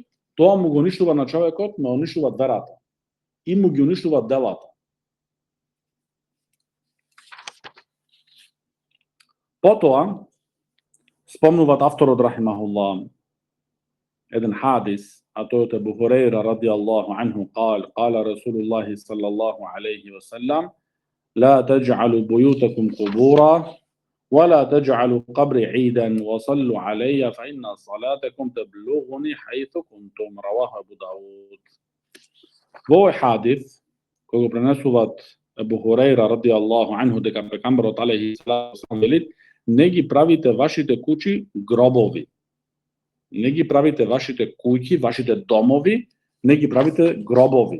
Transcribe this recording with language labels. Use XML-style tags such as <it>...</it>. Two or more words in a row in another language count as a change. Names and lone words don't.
<mk>Тоа му го уништува на човекот, му уништува верата и му ги уништува делата. Потоа спомнуваат авторот рахимахуллах еден хадис, а тој од Абу Хурейра</mk> <ar>رضي الله عنه قال رسول الله صلى الله عليه وسلم لا تجعلوا بيوتكم قبورا ولا تجعلوا قبري عيدا وصلوا علي فإن صلاتكم تبلغني حيث كنتم. رواه أبو داود.</ar> <mk>Во хадис кој го пренесуваат Абу Хурейра</mk> <ar>رضي الله عنه</ar> <mk>дека пекамберот</mk> <ar>عليه الصلاة</ar> <mk>вели: не ги правите вашите куќи гробови. Не ги правите вашите куќи, вашите домови, не ги правите гробови.</mk>